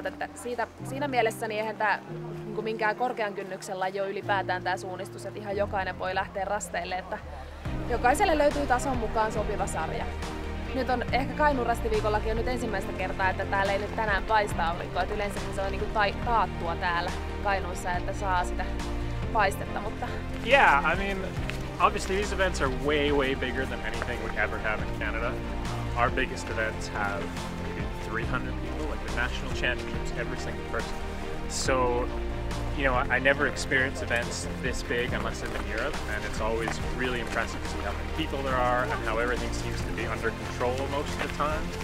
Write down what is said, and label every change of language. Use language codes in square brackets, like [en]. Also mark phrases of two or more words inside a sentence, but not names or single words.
[fi] Että siinä mielessä niin eihän tämä niin minkään korkean kynnyksellä laji ole ylipäätään tämä suunnistus, että ihan jokainen voi lähteä rasteille, että jokaiselle löytyy tason mukaan sopiva sarja. Nyt on ehkä Kainuun Rastiviikollakin on nyt ensimmäistä kertaa, että täällä ei nyt tänään paista aurinkoa. Yleensä se on niin taattua täällä Kainuussa, että saa sitä paistetta, mutta... [en] Yeah, I mean, obviously these events are way bigger than anything we ever have in Canada. Our biggest events have maybe 300 people, like the national championships, every single person. So, you know, I never experience events this big unless I'm in Europe, and it's always really impressive to see how many people there are and how everything seems to be under control most of the time.